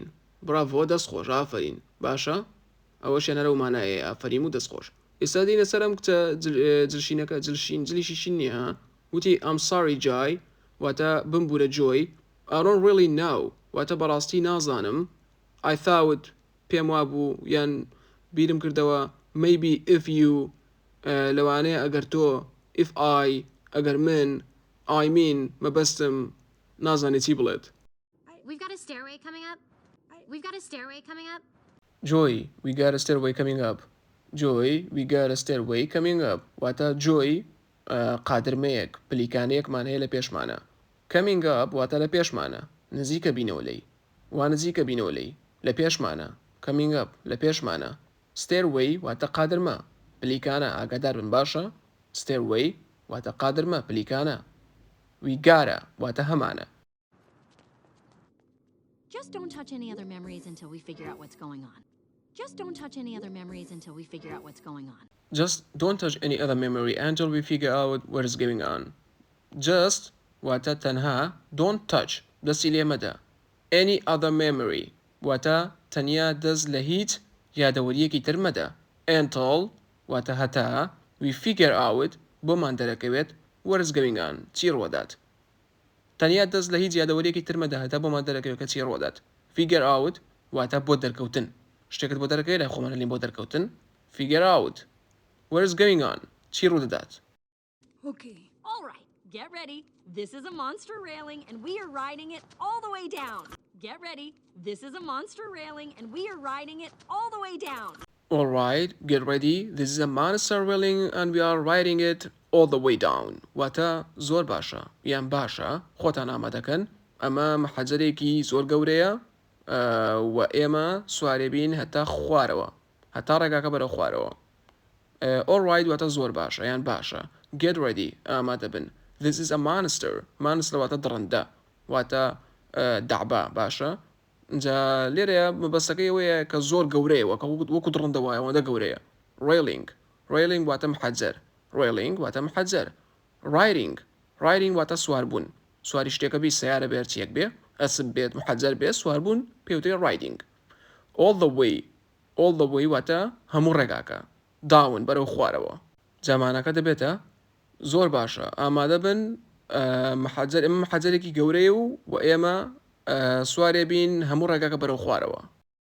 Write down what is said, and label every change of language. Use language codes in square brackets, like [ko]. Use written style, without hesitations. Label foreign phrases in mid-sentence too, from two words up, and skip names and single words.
[ckb] برافۆ دەستخۆش ئافرین باشە ئەوە شێنەرە و مانایە ئافرین و دەستخۆش. ئێستا دینە سەرم کچە جلشینەکە جلیشی شین نییە وتی [en] I'm sorry Joy [ckb] واتە بمبورە جۆی [en] I don't really know [ckb] واتە بەڕاستی نازانم [en] I thought [ckb] پێم وابوو یان بیرم کردەوە [en] maybe if you [ckb] لەوانەیە ئەگەر تۆ [en] if I [ckb] ئەگەر من [en] I mean [ckb] مەبەستم نازانێت چی بڵێت. [en] We've got a stairway coming up. We've got a stairway coming up. Joy, we got a stairway coming up. Joy, we got a stairway coming up. [ckb] واتە Joy قادرمەیەک پلیکانەیەکمان هەیە لە پێشمانە. [en] Coming up [ckb] واتە لە پێشمانە نزیکە بینەوە لێی وا نزیکە بینەوە لێی لە پێشمانە. [en] coming up [ckb] لە پێشمانە. stairway واتە قادرمە پلیکانە ئاگادار بن باشە. stairway واتە قادرمە پلیکانە. [en] we gotta [ckb] واتە هەمانە. [en] Just don't touch any other memories until we figure out what's going on. Just don't touch any other memories until we figure out what's going on. Just don't touch any other memory until we figure out what is going on. [ckb] Just واتە تەنها [en] don't touch [ckb] دەستی لێ مەدە. [en] any other memory [ckb] واتە تەنیا دەست لە هیچ یادەوەریەکی تر مەدە. [en] until [ckb] واتە هەتا [en] we figure out [ckb] بۆمان دەرەکەوێت [en] what is going on [ckb] چی ڕوەدات. تەنیا دەست لە هیچ یادەوەریەکی تر مەدە هەتا بۆمان دەرەکەوێت کە چی ڕوەدات. [en] figure out [ckb] واتە بۆ دەرکەوتن. شتێکت بۆ دەرەکەوێت لای خۆمان لێن بۆ دەرکەوتن. [en] figure out what is going on [ckb] چی ڕوودەدات. [en] Okay. All right, get ready. This is a monster railing and we are riding it all the way down. Get ready. This is a monster railing and we are riding it all the way down. All right, get ready. This is a monster railing and we are riding it all the way down. [ckb] واتە زۆر باشە یان باشە خۆتان ئامادەکەن ئەمە محەجەرێکی زۆر گەورەیە و ئێمە سوارێ بین هەتا خوارەوە هەتا ڕێگاکە بەرەو خوارەوە. [en] all right [ckb] واتە زۆر باشە یان باشە. [en] get ready [ckb] ئامادە بن. [en] this is a monster. monster [ckb] واتە دڕندە واتە دەعبا باشە. جا لێرەیە مەبەستەکەی ئەوەیە کە زۆر گەورەیەوە کە وەکو دڕندە وایە ئەوەندە گەورەیە. railing واتە محەجەر. railing واتە محەجەر. riding واتە سواربوون. سواری شتێکە بی سیارە بێت چیەک بێ ئەسب بێت محەجەر بێت سواربوون پێوتێ riding. [en] all the way [ckb] واتە هەموو ڕێگاکە داون بەرەو خوارەوە. جامانەکە دەبێتە زۆر باشە ئامادە بن محەجەر ئێمە محەجەرێکی گەورەیە و ئێمە سوارێ بین هەموو ڕێگاکە بەرەو خوارەوە.